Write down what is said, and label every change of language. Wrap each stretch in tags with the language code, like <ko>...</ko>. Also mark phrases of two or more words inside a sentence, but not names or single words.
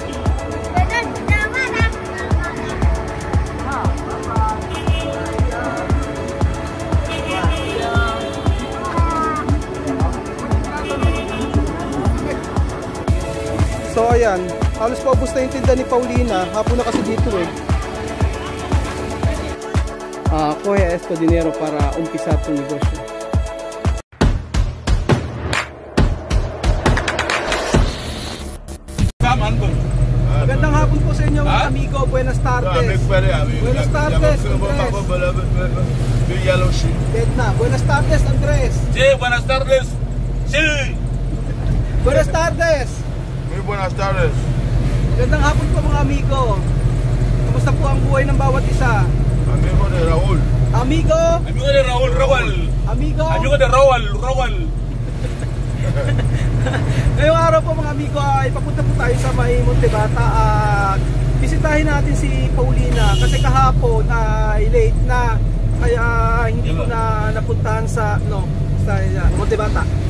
<tl>So ayan, halos paubos na yung tinda ni Paulina. Hapon na kasi dito eh. Kuya</tl> <es>esto dinero para</es> <tl>umpisa itong negosyo. Magandang hapon po sa inyo mga amigo.</tl> <es>Buenas tardes. Buenas tardes, Andres. Vietnam. Buenas tardes, Andres. Sí, buenas tardes. Sí. Buenas tardes. Muy buenas tardes.</es> <tl>Magandang hapon po mga amigo. Kumusta po ang buhay ng bawat isa?</tl> <es>Amigo de Raúl. Amigo. Amigo de Raúl, Raúl. Amigo. Amigo de Raúl, Raúl.</es> <tl>Ngayong araw po mga amigo ay papunta po tayo sa may Montebata at bisitahin natin si Paulina kasi kahapon ay late na kaya hindi ko na napuntahan sa Montebata.</tl>